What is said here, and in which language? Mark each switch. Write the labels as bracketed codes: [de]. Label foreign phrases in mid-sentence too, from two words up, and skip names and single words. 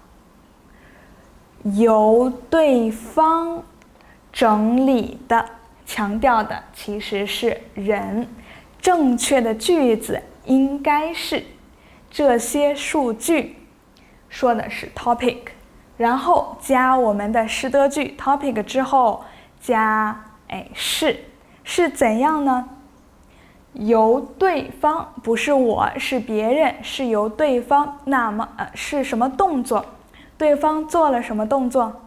[zh] 由對方整理的，強調的其實是人，正確的句子應該是這些數據，說的是 topic，然後加我們的是的句 topic 之後加是怎樣呢？由對方，不是我，是別人，是由對方。那麼是什麼動作？對方做了什麼動作？